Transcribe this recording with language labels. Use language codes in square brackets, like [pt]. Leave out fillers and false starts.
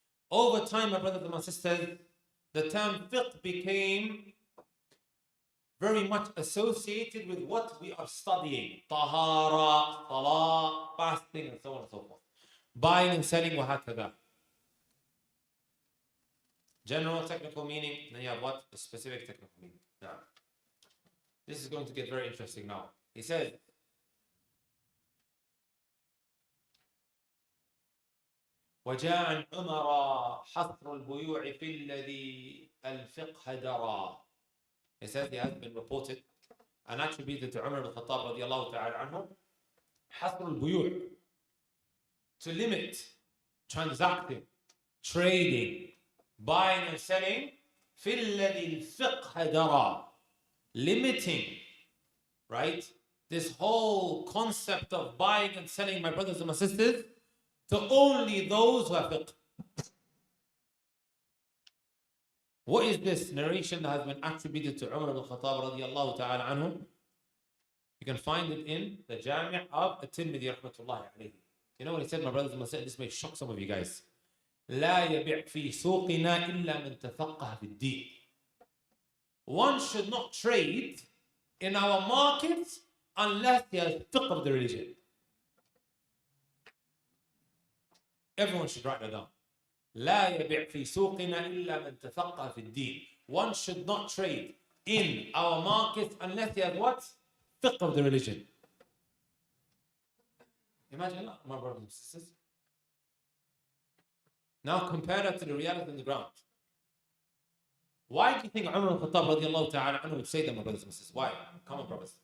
[en] Over time, my brothers and my sisters, the term fiqh became very much associated with what we are studying. Tahara, salah, fasting, and so on and so forth. Buying and selling, [ar] وهكذا. [en] General technical meaning, then you have what? The specific technical meaning. Now, this is going to get very interesting now. He says, [ar] وجاء عن عمر حصر البيوع في الذي الفقه درى. [en] He says he has been reported and attributed to Umar ibn Khattab [ar] رضي الله تعالى عنه حصر البيوع, [en] to limit transacting, trading, buying and selling [ar] في الذي الفقه درى, [en] limiting, right, this whole concept of buying and selling, my brothers and my sisters, to only those who have fiqh. What is this narration that has been attributed to Umar ibn Khattab radiallahu ta'ala anhu? You can find it in the Jami' of At-Tirmidhi rahmatullahi alayhi. You know what he said, my brothers and my sisters? This may shock some of you guys. [ar] لا يبيع في سوقنا إلا من تفقه في الدين. [en] One should not trade in our markets unless he has fiqh of the religion. Everyone should write that down. [ar] لا يبيع في سوقنا إلا من تفقه في الدين. [en] One should not trade in our markets unless he has what? Fiqh of the religion. Imagine that, my brothers and sisters. Now compare that to the reality on the ground. Why do you think Umar al-Khattab radiallahu ta'ala anhu would say that, my brothers and sisters? Why? Come on, brothers.